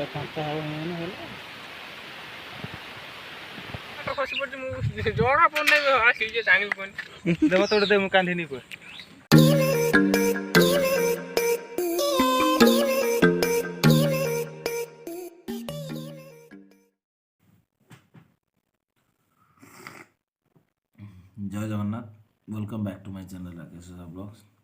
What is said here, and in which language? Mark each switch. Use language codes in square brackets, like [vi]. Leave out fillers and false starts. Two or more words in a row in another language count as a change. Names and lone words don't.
[or] ଖସି ପଡୁଛି ଜଣା ପଡୁନି ଆସିକି ଜାଣିବି କଣ ଦେବ ତ ଗୋଟେ ମୁଁ କାନ୍ଧିନି କୁହ। ଜୟ ଜଗନ୍ନାଥ [en] welcome back to my channel Rakesh Blogs.